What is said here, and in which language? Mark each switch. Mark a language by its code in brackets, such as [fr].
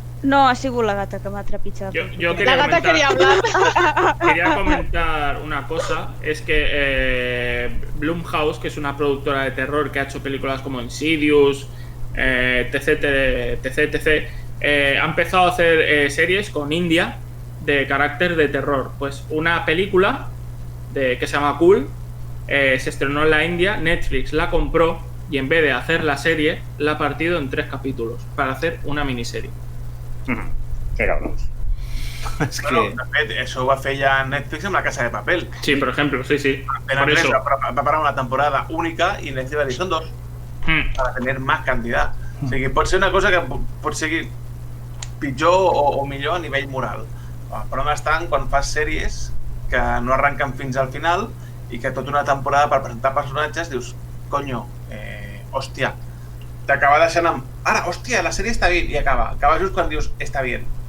[ca] No, ha sigut la gata que m'ha trepitjat. [es] La gata quería hablar. Quería comentar una cosa, es que Blumhouse, que es una productora de terror que ha hecho películas como Insidious, etc., ha empezado a hacer series con India de carácter de terror. Pues una película que se llama Cool se estrenó en la India, Netflix la compró y en vez de hacer la serie la ha partido en 3 capítulos para hacer una miniserie. Qué cabrones. [ca] Bueno, de fet, això ho va fer ja Netflix amb La Casa de Papel. [es] Sí, por ejemplo, sí. Por eso. [ca] Va parar una temporada única i Netflix va dir, són 2 [es] para tener más cantidad. [ca] O sigui, pot ser una cosa que pot seguir pitjor o millor a nivell moral. Però on estan quan fas sèries que no arrenquen fins al final i que tota una temporada per presentar personatges dius, coño, hòstia, t'acaba deixant amb ara, hòstia, la sèrie està bé i acaba just quan dius, està bé.